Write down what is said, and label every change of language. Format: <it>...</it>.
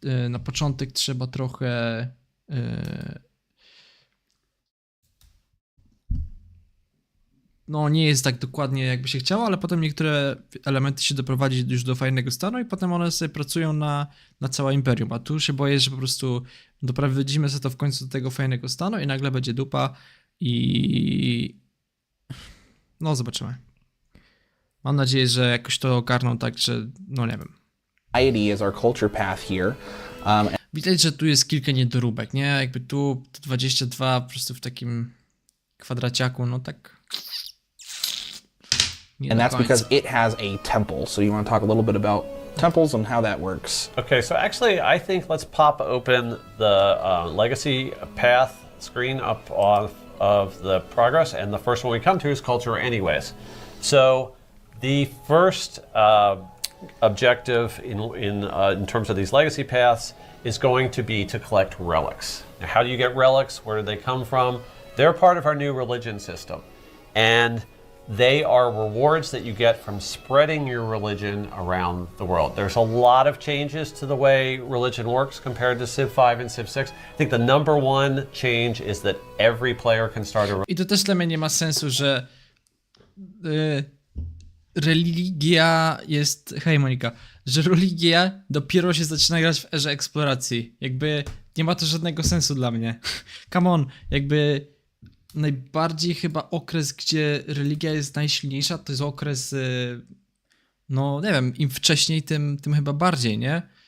<pl>Na początek trzeba trochę no nie jest tak dokładnie jakby się chciało, ale potem niektóre elementy się doprowadzi już do fajnego stanu i potem one sobie pracują na całe imperium, a tu się boję, że po prostu doprowadzimy sobie to w końcu do tego fajnego stanu i nagle będzie dupa i no zobaczymy. Mam nadzieję, że jakoś to ogarną tak, że no nie wiem.</pl> <en>Is our culture path here.</en> <pl>Widać, że tu jest kilka niedoróbek, nie? Jakby tu 22 po prostu w takim kwadraciaku, no tak.</pl> <en>And that's because it has a temple. So you want to talk a little bit about temples and how that works. Okay, so actually I think let's pop open the legacy path screen up off of the progress, and the first one we come to is culture anyways. So the first objective in terms of these legacy paths is going to be to collect relics. Now, how do you get relics? Where do they come from? They're part of our new religion system. And they are rewards that you get from spreading your religion around the world. There's a lot of changes to the way religion works compared to Civ 5 and Civ 6. I think the number one change is that every player can start a...</en> <pl>I to też dla mnie nie ma sensu, że religia jest... Hej Monika, że religia dopiero się zaczyna grać w erze eksploracji. Jakby nie ma to żadnego sensu dla mnie.</pl> <en>Come on,</en> <pl>jakby najbardziej chyba okres, gdzie religia jest najsilniejsza, to jest okres, no nie wiem, im wcześniej, tym chyba bardziej, nie?</pl>